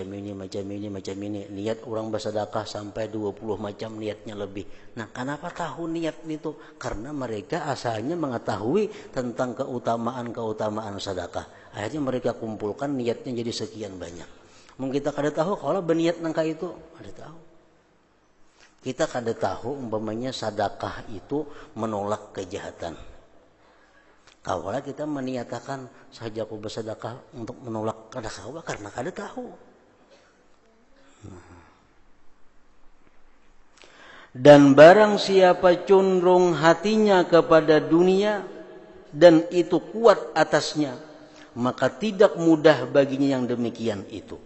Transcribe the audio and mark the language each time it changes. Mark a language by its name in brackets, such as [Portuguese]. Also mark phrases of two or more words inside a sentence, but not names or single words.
[Indonesian] Niat orang bersedekah sampai 20 macam niatnya lebih. Nah, kenapa tahu niat itu? Karena mereka asalnya mengetahui tentang keutamaan sedekah. Akhirnya mereka kumpulkan niatnya jadi sekian banyak. Mungkin kita kada tahu kalau berniat nangka itu, ada tahu. Kita kada tahu umpamanya sedekah itu menolak kejahatan. Kalau kita meniatakan saja aku bersedekah untuk menolak kada-kawa karena kada tahu. Dan barang siapa condong hatinya kepada dunia dan itu kuat atasnya, maka tidak mudah baginya yang demikian itu.